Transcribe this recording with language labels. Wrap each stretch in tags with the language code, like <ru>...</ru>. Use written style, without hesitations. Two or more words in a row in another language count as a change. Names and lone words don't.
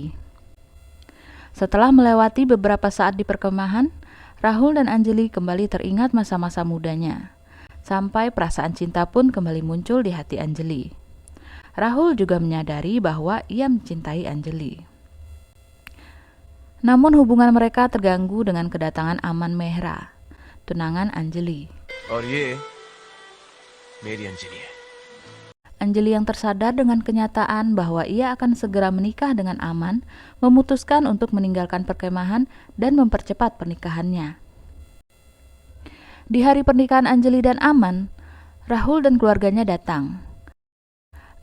<id>Setelah melewati beberapa saat di perkemahan, Rahul dan Anjali kembali teringat masa-masa mudanya, sampai perasaan cinta pun kembali muncul di hati Anjali. Rahul juga menyadari bahwa ia mencintai Anjali. Namun hubungan mereka terganggu dengan kedatangan Aman Mehra, tunangan Anjali.</id> <hi>और ये मेरी अंजलि है.</hi> <id>Anjali yang tersadar dengan kenyataan bahwa ia akan segera menikah dengan Aman, memutuskan untuk meninggalkan perkemahan dan mempercepat pernikahannya. Di hari pernikahan Anjali dan Aman, Rahul dan keluarganya datang.</id>